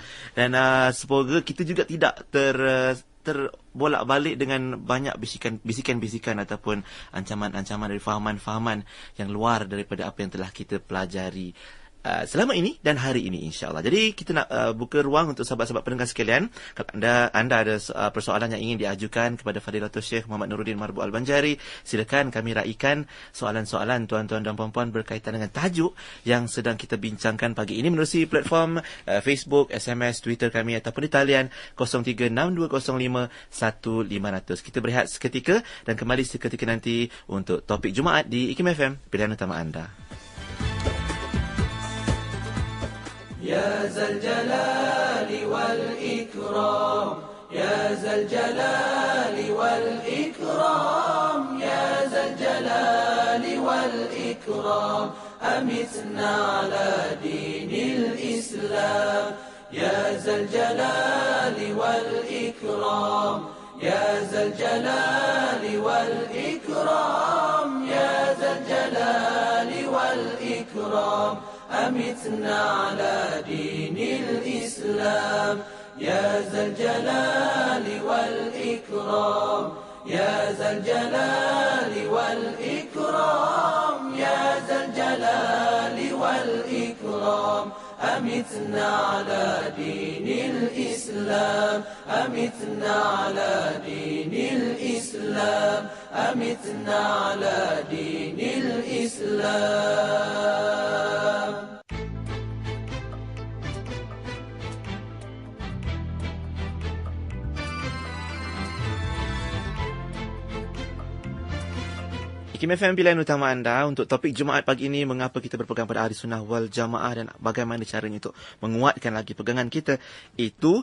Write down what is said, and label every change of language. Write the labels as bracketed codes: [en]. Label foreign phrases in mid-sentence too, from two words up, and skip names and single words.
[ms] Dan semoga kita juga tidak terbolak-balik dengan banyak bisikan-bisikan ataupun ancaman-ancaman dari fahaman-fahaman yang luar daripada apa yang telah kita pelajari. selama ini dan hari ini, insya-Allah. Jadi kita nak buka ruang untuk sahabat-sahabat pendengar sekalian. Kalau anda ada persoalan yang ingin diajukan kepada Fadilatul Syekh Muhammad Nuruddin Marbu Al-Banjari, silakan kami raikan soalan-soalan tuan-tuan dan puan-puan berkaitan dengan tajuk yang sedang kita bincangkan pagi ini menerusi platform Facebook, SMS, Twitter kami ataupun di talian 0362051500. Kita berehat seketika dan kembali seketika nanti untuk topik Jumaat di IKIM FM, pilihan utama anda. [ar] يا ذا الجلال والإكرام، يا ذا الجلال والإكرام، يا ذا الجلال والإكرام، أمتنا على دين الإسلام. يا ذا الجلال والإكرام، يا ذا الجلال والإكرام، يا ذا الجلال والإكرام, أمتنا على دين الإسلام. يا ذا الجلال والإكرام، يا ذا الجلال والإكرام، يا ذا الجلال والإكرام، أمتنا على دين الإسلام، أمتنا على دين الإسلام، أمتنا على دين الإسلام. [ms] IKIM FM, pilihan utama anda untuk topik Jumaat pagi ini, mengapa kita berpegang pada Ahli Sunnah wal Jamaah dan bagaimana caranya untuk menguatkan lagi pegangan kita itu.